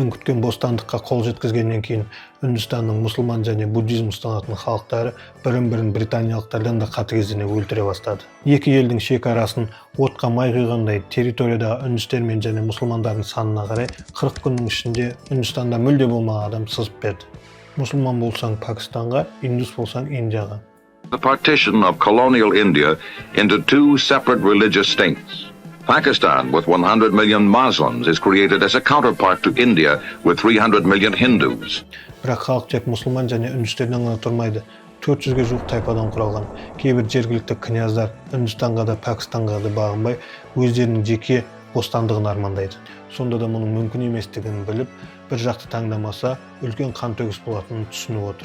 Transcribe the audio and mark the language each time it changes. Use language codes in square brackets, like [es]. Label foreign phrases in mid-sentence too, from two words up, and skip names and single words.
[kk] көптен күткен бостандыққа қол жеткізгеннен кейін Үндістанның мұсылман және буддизм ұстанатын халықтары бірін-бірін британиялықтардан да қатыгездене өлтіре бастады. Екі елдің шекарасын отқа май құйғандай территориядағы үндістер және мұсылмандардың санына қарай 40 күннің ішінде Үндістанда мүлде болмаған адам сызып берді. Мұсылман болсаң Пакистанға, индус болсаң Индияға. [en] The partition of colonial India into two separate religious states. Pakistan, with 100 million Muslims, is created as a counterpart to India with 300 million Hindus. [kk] Бірақ халық тек мұсылман және үндістерден ғана тұрмайды. 400-ге жуық тайпадан құралған. Кейбір жергілікті княздар Үндістанға да Пакистанға да бағынбай, өздерінің жеке бостандығын армандайды. Сонда да мұның мүмкін еместігін біліп, бір жақты таңдамаса, үлкен қантөгіс болатынын түсініп отыр.